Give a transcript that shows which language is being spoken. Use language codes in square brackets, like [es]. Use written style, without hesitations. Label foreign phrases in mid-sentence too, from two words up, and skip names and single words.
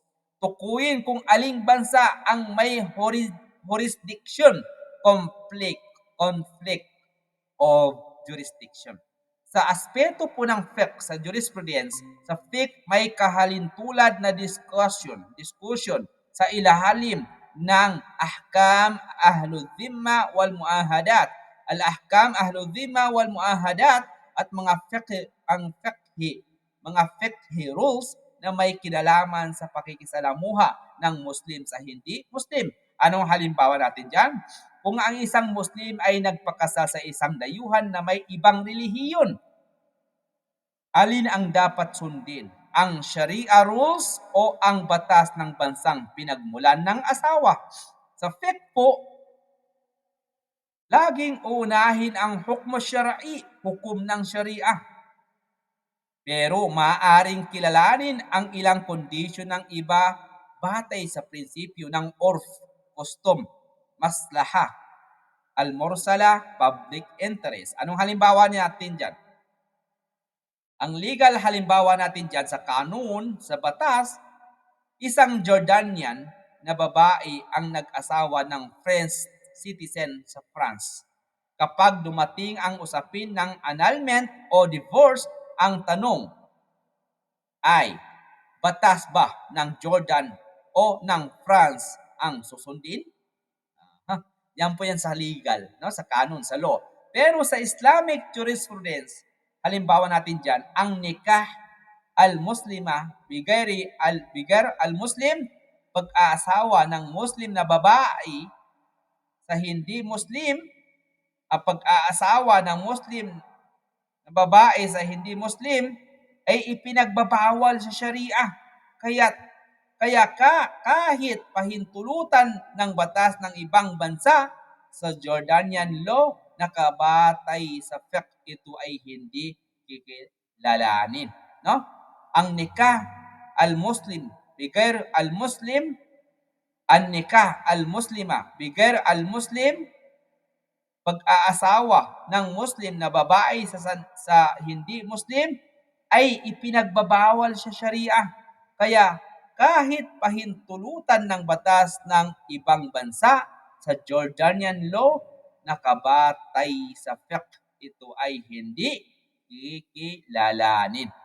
[tl] Tukuyin kung aling bansa ang may [en] jurisdiction conflict of jurisdiction. [tl] Sa aspeto po ng fiqh, sa jurisprudence, sa fiqh may kahalintulad na discussion sa ilalim ng [ar] أحكام أهل الذمة والمعاهدات. الأحكام أهل الذمة والمعاهدات [tl] at mga fiqhi rules na may kinalaman sa pakikisalamuha ng Muslim sa hindi Muslim. Anong halimbawa natin dyan? Kung ang isang Muslim ay nagpakasal sa isang dayuhan na may ibang relihiyon, alin ang dapat sundin? Ang Sharia rules o ang batas ng bansang pinagmulan ng asawa? Sa fiqh po, laging uunahin ang [ar] حكم شرعي, [tl] hukom ng Sharia. Pero maaaring kilalanin ang ilang kondisyon ng iba batay sa prinsipyo ng urf, custom, [ar] مصلحة، المرسلة, [en] public interest. [tl] Anong halimbawa natin dyan? Ang legal halimbawa natin dyan sa kanun, sa batas, isang Jordanian na babae ang nag-asawa ng [en] French citizen [tl] sa France. Kapag dumating ang usapin ng annulment o divorce, ang tanong ay, batas ba ng Jordan o ng France ang susundin? Yan po yan sa legal, no? Sa canon, sa law. Pero sa Islamic jurisprudence, halimbawa natin dyan, ang [ar] نكاح المسلمة، بغير المسلم, [tl] pag-aasawa ng Muslim na babae sa hindi Muslim, pag-aasawa ng Muslim na babae sa hindi Muslim, ay ipinagbabawal sa Sharia. Kaya kahit pahintulutan ng batas ng ibang bansa sa Jordanian law, nakabatay sa fiqh, ito ay hindi kikilalanin. No? Ang [ar] نكاح المسلم، بغير المسلم, ang نكاح المسلمة، بغير المسلم, [tl] pag-aasawa ng Muslim na babae sa hindi Muslim, ay ipinagbabawal sa Sharia. Kaya kahit pahintulutan ng batas ng ibang bansa sa Jordanian law, nakabatay sa fiqh, ito ay hindi kikilalanin.